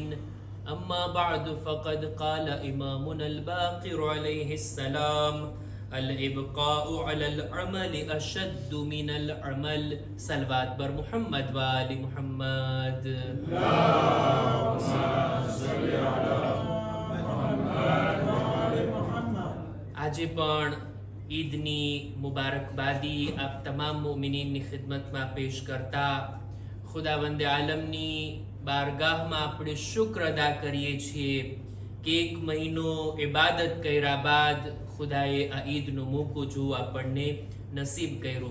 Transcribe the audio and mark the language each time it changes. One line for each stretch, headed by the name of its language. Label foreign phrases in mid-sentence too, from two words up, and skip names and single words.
Arabic: أما بعد فقد قال إمامنا الباقر عليه السلام: الإبقاء على العمل أشد من العمل. صلوات بر محمد وآل محمد. اللهم صل على محمد وآل محمد.
Gujarati: આજે પણ ઈદની મુબારકબાદી આપ તમામ મોમિનીનની ખિદમતમાં પેશ કરતા ખુદાવંદ આલમની બારગાહમાં આપણે શુક્ર અદા કરીએ છીએ કે એક મહિનો ઇબાદત કર્યા બાદ ખુદાએ આ ઈદનો મોકો જોવો આપણને નસીબ કર્યો.